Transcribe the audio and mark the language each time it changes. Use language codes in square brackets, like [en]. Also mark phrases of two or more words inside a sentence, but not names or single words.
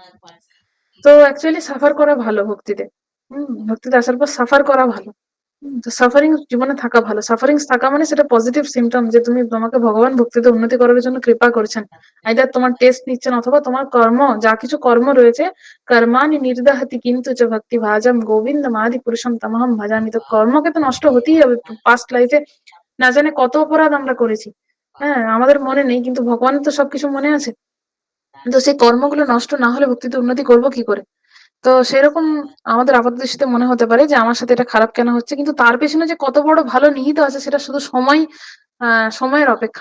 [bn] তো অ্যাকচুয়ালি সাফার করা ভালো ভক্তিতে। ভক্তিতে আসার পর সাফার করা ভালো। তো সাফারিং জীবনে থাকা ভালো, সাফারিং থাকা মানে সেটা [en] positive symptom [bn] যে তুমি তোমাকে ভগবান ভক্তিতে উন্নতি করার জন্য কৃপা করছেন। আইদার তোমার টেস্ট নিচ্ছেন অথবা তোমার কর্ম যা কিছু কর্ম রয়েছে, [sa] কর্মানি নির্দাহতি কিন্তু চ ভক্তি ভাজম গোবিন্দ মাদি পুরুষম তমহম ভজামি। [bn] তো কর্মকে তো নষ্ট হতেই হবে, [en] past life [bn] না জানে কত অপরাধ আমরা করেছি, হ্যাঁ আমাদের মনে নেই, কিন্তু ভগবানের তো সবকিছু মনে আছে। তো সেই কর্মগুলো নষ্ট না হলে ভক্তিতে উন্নতি করবো কি করে। তো সেরকম আমাদের আপাতদৃষ্টিতে মনে হতে পারে যে আমার সাথে এটা খারাপ কেন হচ্ছে, কিন্তু তার পেছনে যে কত বড় ভালো নিহিত আছে সেটা শুধু সময়ের অপেক্ষা।